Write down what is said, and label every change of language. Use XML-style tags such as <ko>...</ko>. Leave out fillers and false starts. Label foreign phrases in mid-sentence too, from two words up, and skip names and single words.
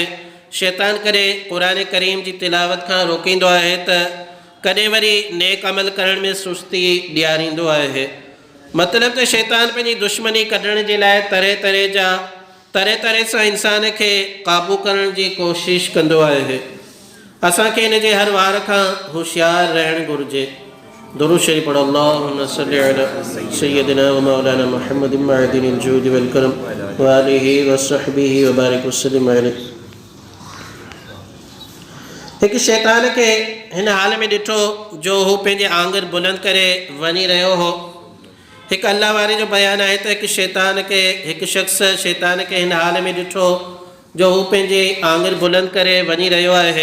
<sd>शैतान कॾहिं क़ुरान करीम जी तिलावत खां रोकींदो आहे त कॾहिं वरी नेक अमल करण में सुस्ती ॾियारींदो आहे। मतिलबु त शैतान पंहिंजी दुश्मनी कढण जे लाइ तरह तरह सां इंसान खे क़ाबू करण जी कोशिशि कंदो आहे। असांखे हिन जे हर वार खां होशियारु रहणु घुरिजे। दुरूद शरीफ़ पढ़ो</sd> <ar>اللهم صل على سيدنا ومولانا محمد معدن الجود والكرم وآله وصحبه وبارك وسلم عليه.</ar> <sd>हिकु शैतान खे हिन हाल में ॾिठो जो हू पंहिंजे आंगर बुलंद करे वञी रहियो हो। हिकु अल्लाह वारे जो बयानु आहे त हिकु शख़्स शैतान खे हिन हाल में ॾिठो जो हू पंहिंजे आंगर बुलंद करे वञी रहियो आहे।</sd>